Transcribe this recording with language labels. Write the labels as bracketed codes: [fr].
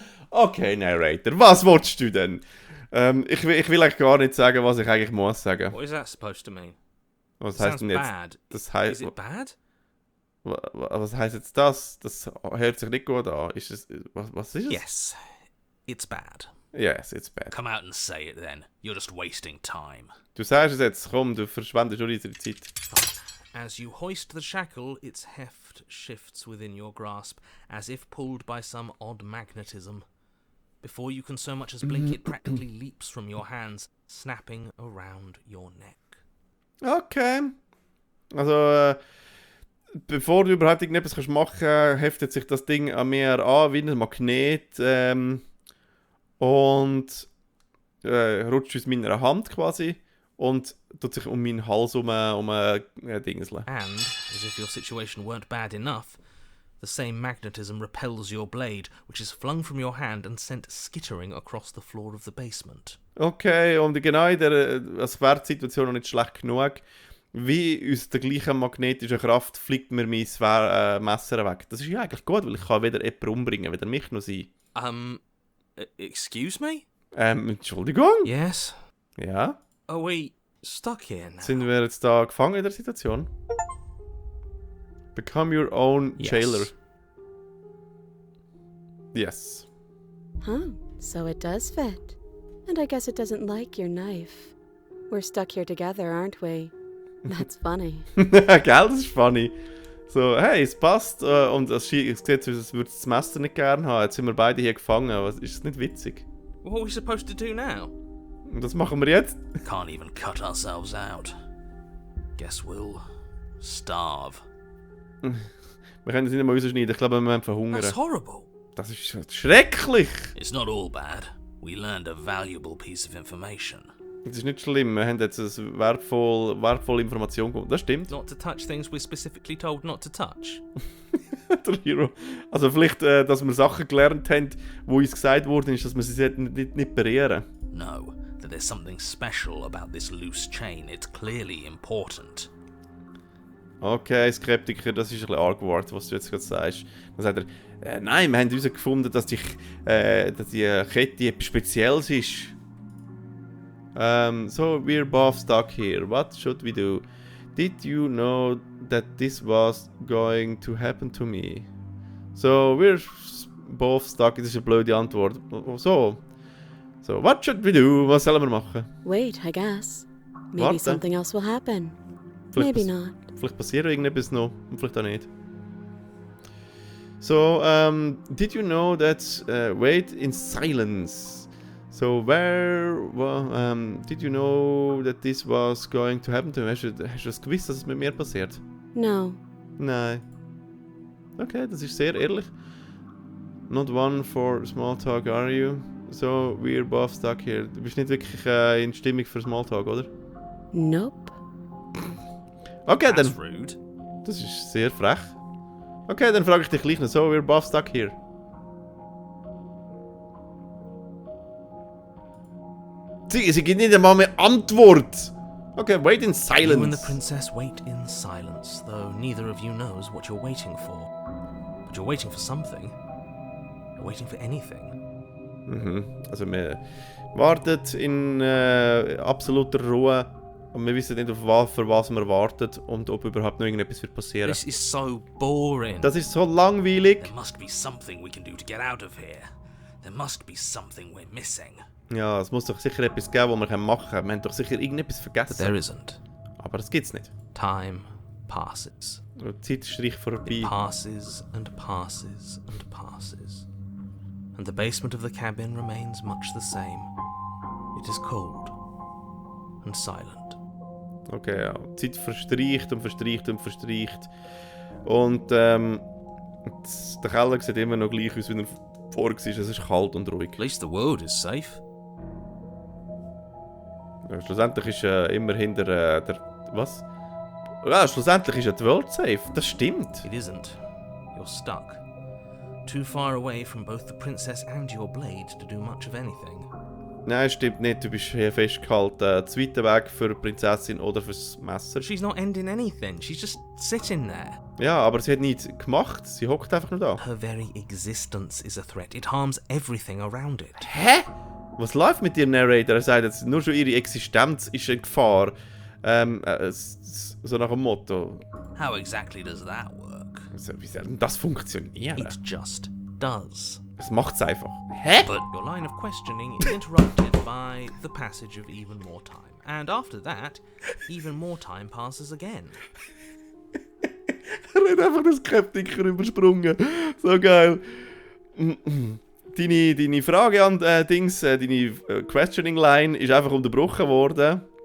[de] Okay, Narrator, was willst du denn? Ich will eigentlich gar nicht sagen, was ich eigentlich muss sagen. [en] What is that supposed to mean? [de] Was [en] Sounds [de] heißt denn jetzt? [en] bad. [de] Das heißt, [en] Is it bad? [de] was heißt jetzt das? Das hört sich nicht gut an. Ist es, was ist es? [en] Yes, it's bad. Yes, it's bad. Come out and say it then. You're just wasting time. [de] Du sagst es jetzt, komm, du verschwendest nur unsere Zeit. [en] As you hoist the shackle, its heft shifts within your grasp, as if pulled by some odd magnetism. Before you can so much as blink, it practically leaps from your hands, snapping around your neck. Okay. [de] Also, bevor du überhaupt irgendetwas machen kannst, heftet sich das Ding an mir an wie ein Magnet und rutscht aus meiner Hand quasi und tut sich um meinen Hals dingseln. [en] And, as if your situation weren't bad enough, the same magnetism repels your blade, which is flung from your hand and sent skittering across the floor of the basement. [de] Okay, und genau in der Schwertsituation noch nicht schlecht genug. Wie aus der gleichen magnetischen Kraft fliegt mir mein Messer weg. Das ist ja eigentlich gut, weil ich kann weder jemanden umbringen, weder mich noch sie. [en] Excuse me? [de] Entschuldigung? [en] Yes? [de] Ja? [en] Are we stuck here now? [de] Sind wir jetzt da gefangen in der Situation? [en] Become your own jailer. Yes. Huh, so it does fit. And I guess it doesn't like your knife. We're stuck here together, aren't we? That's funny. [de] Gell, das ist funny. So, hey, es passt und es sieht aus, als würde das Messer nicht gerne haben. Jetzt sind wir beide hier gefangen. Was, ist das nicht witzig? [en] What are we supposed to do now? [de] Und das machen wir jetzt? [en] Can't even cut ourselves out. Guess we'll starve. [de] Wir können das nicht mal rausschneiden. Ich glaube, wir werden verhungern. [en] That's horrible. [de] Das ist schrecklich. [en] It's not all bad. We learned a valuable piece of information. [de] Das ist nicht schlimm. Wir haben jetzt eine wertvolle Information bekommen. Das stimmt. [en] Not to touch things we're specifically told not to touch. [de] Der Hero. Also vielleicht, dass wir Sachen gelernt haben, wo uns gesagt worden ist, dass wir sie nicht berühren. [en] No, that there's something special about this loose chain. It's clearly important. [de] Okay, Skeptiker, das ist ein bisschen arg geworden, was du jetzt gerade sagst. Dann sagt er, nein, wir haben herausgefunden, dass die Kette etwas Spezielles ist. [en] So, we're both stuck here. What should we do? Did you know that this was going to happen to me? So, we're both stuck. [de] Das ist eine blöde Antwort. [en] So, what should we do? [de] Was sollen wir machen? [en] Wait, I guess. Maybe [de] Warte. [en] something else will happen. Maybe not. [de] Vielleicht passiert irgendetwas noch und vielleicht auch nicht. Vielleicht passiert irgendetwas noch und vielleicht auch nicht. [en] So, did you know that wait in silence? So, did you know that this was going to happen to me? [de] Hast du das gewusst, dass es mit mir passiert? [en] No. [de] Nein. Okay, das ist sehr ehrlich. [en] Not one for small talk, are you? So, we're both stuck here. [de] Du bist nicht wirklich in Stimmung für Smalltalk, oder? [en] Nope. Okay, That's [de] dann. [en] rude. [de] Das ist sehr frech. Okay, dann frage ich dich gleich noch. [en] So, we're both stuck here. [de] Sie gibt nicht einmal mehr Antwort. [en] Okay, wait in silence. You and the princess wait in silence, though neither of you knows what you're waiting for. But you're waiting for something. You're waiting for anything. [de] Also wir warten in absoluter Ruhe und wir wissen nicht, für was wir warten und ob überhaupt noch irgendetwas wird passieren. [en] This is so boring. [de] Das ist so langweilig. [en] There must be something we can do to get out of here. There must be something we're missing. [de] Ja, es muss doch sicher etwas geben, was wir machen können. Wir haben doch sicher irgendetwas [en] But there [de] vergessen. [en] isn't. [de] Aber das gibt's nicht. [en] Time passes. [de] Die Zeit streicht vorbei. [en] It passes and passes and passes. And the basement of the cabin remains much the same. It is cold and silent. [de] Okay, ja. Die Zeit verstreicht und verstreicht und verstreicht. Und der Keller sieht immer noch gleich aus, wie er vorher war. Es ist kalt und ruhig. [en] At least the world is safe. [de] Ja, schlussendlich ist immer hinter der... Was? Ja, schlussendlich ist die Welt safe. Das stimmt. [en] It isn't. You're stuck. Too far away from both the princess and your blade to do much of anything. [de] Nein, stimmt nicht. Du bist hier festgehalten. Zweiter Weg für die Prinzessin oder fürs Messer. [en] She's not ending anything. She's just sitting there. [de] Ja, aber sie hat nichts gemacht. Sie hockt einfach nur da. [en] Her very existence is a threat. It harms everything around it. Hä? [de] Was läuft mit dir, Narrator? Er sagt jetzt, nur schon ihre Existenz ist in Gefahr. So nach dem Motto. [en] How exactly does that work? [de] Also, wie soll denn das funktionieren? [en] It just does. [de] Es macht's einfach. Hä? [en] But your line of questioning is interrupted by the passage of even more time. And after that, even more time passes again. [de] Er hat einfach den Skeptiker übersprungen. So geil. Deine Frage an deine Questioning Line ist einfach unterbrochen worden.